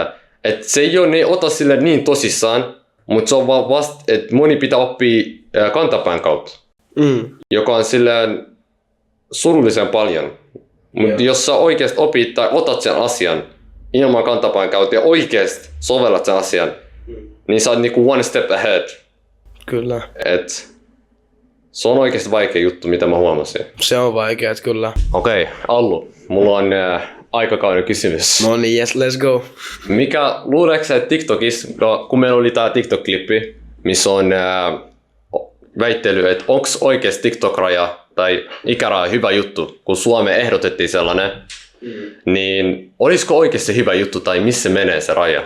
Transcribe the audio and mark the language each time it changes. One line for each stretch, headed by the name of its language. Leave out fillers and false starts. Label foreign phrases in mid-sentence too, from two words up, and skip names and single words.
Finnish: Et se ei ole, ne ei ota sille niin tosissaan, mutta se on vaan vasta, että moni pitää oppia kantapään kautta, joka on silleen surullisen paljon. Mutta jos sä oikeasti opit tai otat sen asian ilman kantapään kautta ja oikeasti sovellat sen asian, niin sä oot niinku
English: one step ahead.
Finnish: Kyllä. Et se on oikeasti vaikea juttu, mitä mä huomasin. Se on vaikea, kyllä. Okei, Allu, mulla on aikakauden kysymys. No niin,
English: yes, let's go.
Finnish: Mikä, luuleeko sä, että TikTokissa, kun meillä oli tää TikTok-klippi, missä on väittely, että onko oikeasti TikTok-raja tai ikäraja hyvä juttu, kun Suomeen ehdotettiin sellainen, niin olisiko oikeasti hyvä juttu tai missä menee se raja?